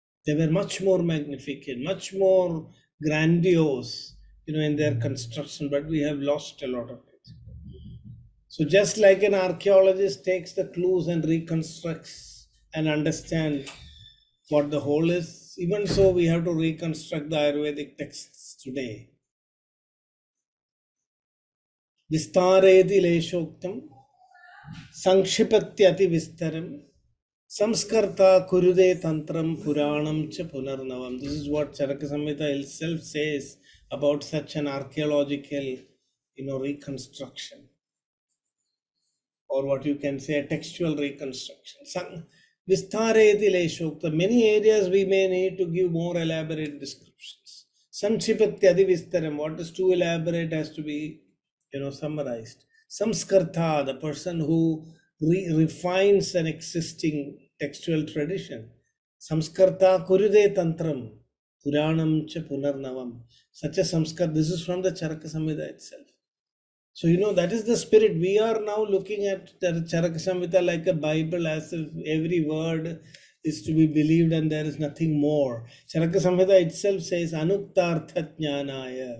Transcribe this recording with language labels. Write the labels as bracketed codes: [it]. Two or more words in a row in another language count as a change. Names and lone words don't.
[en] They were much more magnificent, much more grandiose, in their construction, but we have lost a lot of it. So just like an archaeologist takes the clues and reconstructs and understand what the whole is, even so we have to reconstruct the Ayurvedic texts today. [sa] विस्तारयति लेशोक्तं संक्षिपत्यति विस्तरं संस्कर्ता कुरुते तन्त्रं पुराणं च पुनर्नवम्. [en] This is what Caraka-Saṁhitā itself says about such an archaeological, reconstruction, or what you can say a textual reconstruction. [sa] विस्तारयति लेशोक्त. [en] Many areas we may need to give more elaborate descriptions. [sa] संक्षिपत्यति विस्तरम्. [en] What is too elaborate has to be, summarized. Samskarta, the person who refines an existing textual tradition. [sa] संस्कर्ता कुरुते तन्त्रं पुराणं च पुनर्नवम्. [en] Such a samskar. This is from the Caraka-Saṁhitā itself. So, that is the spirit. We are now looking at the Caraka-Saṁhitā like a Bible, as if every word is to be believed and there is nothing more. Caraka-Saṁhitā itself says, [sa] अनुक्तार्थ ज्ञानाय.